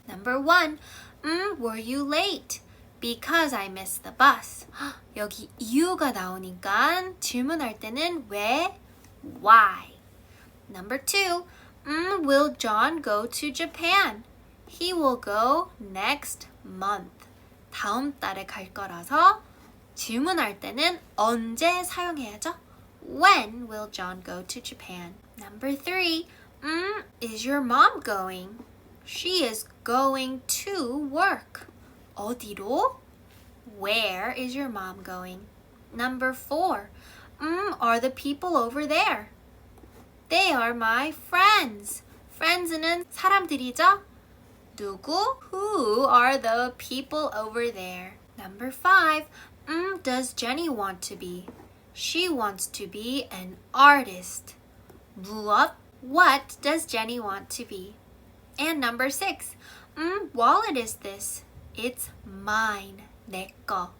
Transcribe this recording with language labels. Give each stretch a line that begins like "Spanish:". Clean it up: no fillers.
English: Number 1, were you late? Because I missed the bus.
Korean: 여기 이유가 나오니까 질문할 때는 왜, why.
English: Number 2, will John go to Japan? He will go next month.
Korean: 다음 달에 갈 거라서 질문할 때는 언제 사용해야죠?
English: When will John go to Japan? Number 3, is your mom going? She is going to work.
Korean: 어디로?
English: Where is your mom going? Number 4, are the people over there? They are my friends.
Korean: Friends는 사람들이죠? 누구?
English: Who are the people over there? Number 5. Does Jenny want to be? She wants to be an artist.
Korean: 무엇?
English: What does Jenny want to be? And number 6. Wallet is this? It's mine.
Korean: 내 거.